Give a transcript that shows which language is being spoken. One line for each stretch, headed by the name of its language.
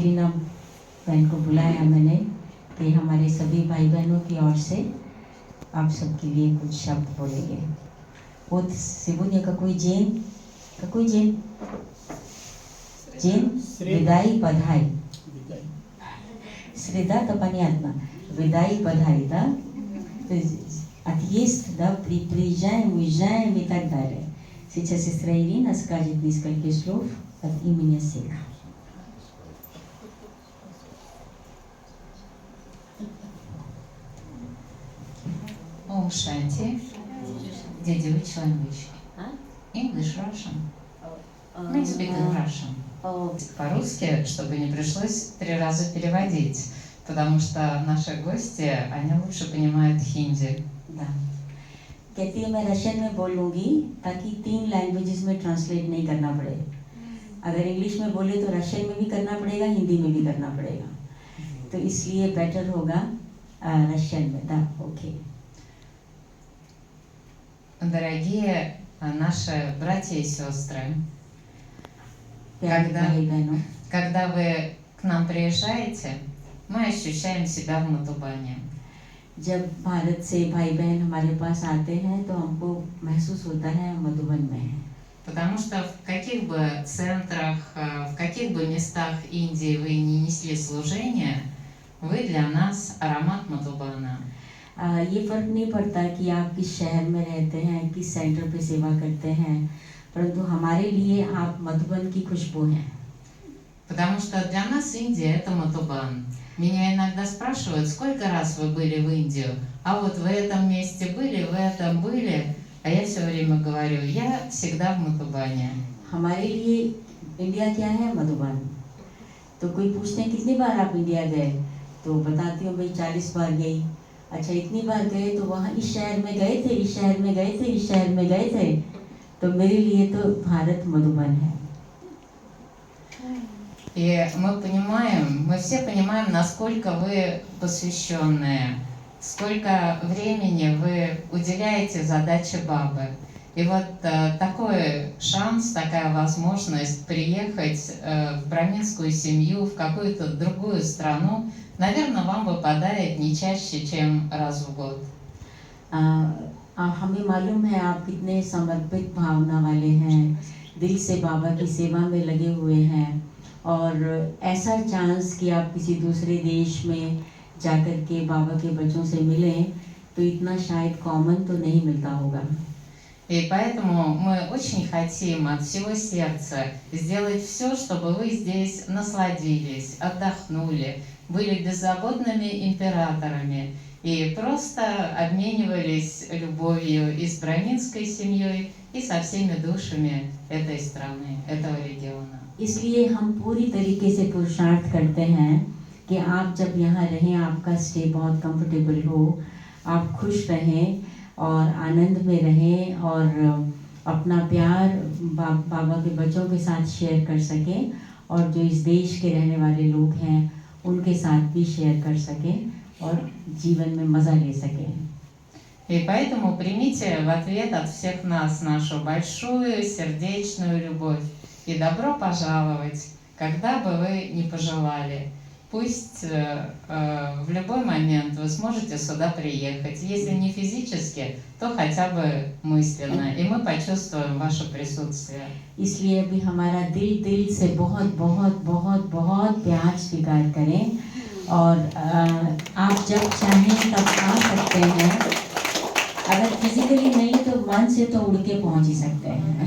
Hindi: Irina बहन को बुलाया मैंने कि हमारे सभी भाई बहनों की ओर से आप सबके लिए कुछ शब्द बोलेंगे।
Russian: Вот сегодня какой день? Какой день? День
Hindi: विदाई बधाई.
Russian: Среда, то понятно. Видай, бадай, да? То есть отъезд, да, приезжаем, уезжаем и так далее. Сейчас сестра Ирина скажет несколько слов от имени всех.
English: Om Shanti. Did which language? English, Russian. We speak in Russian.
Russian: По-русски, чтобы не пришлось 3 раза переводить, потому что наши гости, они лучше понимают хинди. Да.
Hindi: कहती है मैं रशियन में बोलूँगी ताकि 3 लैंग्वेजेस में ट्रांसलेट नहीं करना पड़े। अगर इंग्लिश में बोले तो रशियन में भी करना पड़ेगा, हिंदी में भी करना पड़ेगा, तो इसलिए बेटर होगा रशियन में.
Russian: Да, окей. Дорогие наши братья и сестры,
Hindi: प्यारे
Russian: когда вы к нам приезжаете, мы ощущаем себя в Матубане.
Hindi: जब भारत से भाई बहन हमारे पास आते हैं तो हमको महसूस होता है मधुबन में है.
Russian: Потому что в каких бы центрах, в каких бы местах Индии вы не несли служение, вы для нас аромат Мадхубана.
Hindi: ये फर्क नहीं पड़ता कि आप किस शहर में रहते हैं, किस सेंटर पे सेवा करते हैं, परंतु हमारे लिए आप मधुबन की खुशबू हैं.
Russian: Потому что для нас Индия – это Мадхубан. Меня иногда спрашивают, сколько раз вы были в Индию, а вот в этом месте были, в этом были, а я все время говорю, я всегда в Мадхубане.
Hindi: हमारे लिए इंडिया क्या है? मधुबन. तो कोई पूछते हैं कितनी बार आप इंडिया गए, तो बताती हूँ भाई 40 बार गई. अच्छा इतनी बार गए तो वहाँ इस शहर में गए थे, इस शहर में गए थे, इस शहर में गए थे, तो मेरे लिए तो भारत मधुबन है.
Russian: И мы все понимаем, насколько вы посвященные, сколько времени вы уделяете задаче Бабы. И вот такой шанс, такая возможность приехать в браминскую семью, в какую-то другую страну, наверное, вам выпадает не чаще, чем раз в год.
Hindi: हमें मालूम है आप कितने समर्पित भावना वाले हैं, दिल से बाबा की सेवा में लगे हुए हैं, और ऐसा चांस कि आप किसी दूसरे देश में जाकर के बाबा के बच्चों से मिलें, तो इतना शायद कॉमन तो नहीं मिलता होगा.
Russian: И поэтому мы очень хотим от всего сердца сделать все, чтобы вы здесь насладились, отдохнули, были беззаботными императорами и просто обменивались любовью и с браминской семьей, и со всеми душами этой страны, этого региона.
Hindi: इसलिए हम पूरी तरीके से पुरुषार्थ करते हैं कि आप जब यहाँ रहें, आपका स्टे बहुत कंफर्टेबल हो, आप खुश रहें और आनंद में रहें, और अपना प्यार बाबा के बच्चों के साथ शेयर कर सकें, और जो इस देश के रहने वाले लोग हैं उनके साथ भी शेयर कर सकें और जीवन में मज़ा ले सकें.
Russian: И поэтому примите в ответ от всех нас нашу большую сердечную любовь и добро пожаловать, когда бы вы ни пожелали. Пусть в любой момент вы сможете сюда приехать, если не физически, то хотя бы мысленно, и мы почувствуем ваше присутствие.
Hindi: इसलिए भी हमारा दिल से बहुत बहुत बहुत बहुत प्यार स्वीकार करें, और आप जब चाहें तब आ सकते हैं. अगर फिजिकली नहीं तो मन से तो उड़ के पहुंच ही सकते हैं.